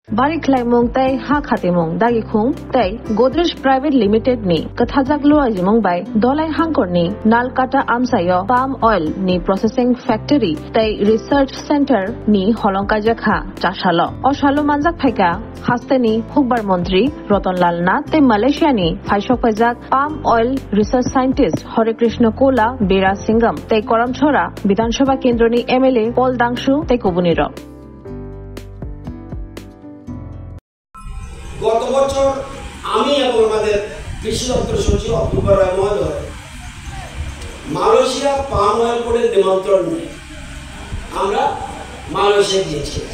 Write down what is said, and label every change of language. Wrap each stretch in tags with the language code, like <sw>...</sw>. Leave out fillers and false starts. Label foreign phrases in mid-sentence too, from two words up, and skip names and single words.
<trk>Bari Klaimong Tai Ha Khatimong Dagi Khung Tai Godrej Private Limited ni Kathajak Lua Jimong Bai Dolai Hangkor ni Nalkata Amsayo</trk> <en>Palm Oil</en> <trk>ni</trk> <en>Processing Factory</en> <trk>Tai</trk> <en>Research Center</en> <trk>ni Holongkajakha Chashalo Oshalo Manjak Phaika Hasteni Hukbar Mantri Rotonlal Nath Tai Malaysia ni Phaishok Pajak</trk> <en>Palm Oil Research Scientist</en> <trk>Hare Krishna Kola Bera Singam Tai Koramchora Bidhan Sabha Kendro ni MLA Paul Dangshu Tai Kobuniro</trk> <bn>গত বছর আমি এবং আমাদের কৃষি দপ্তর সচিব অক্টোবর রায় মহোদয় মালয়েশিয়া পাম অয়েল বোর্ডের নিমন্ত্রণ নিয়ে আমরা মালয়েশিয়া গিয়েছিলাম।</bn>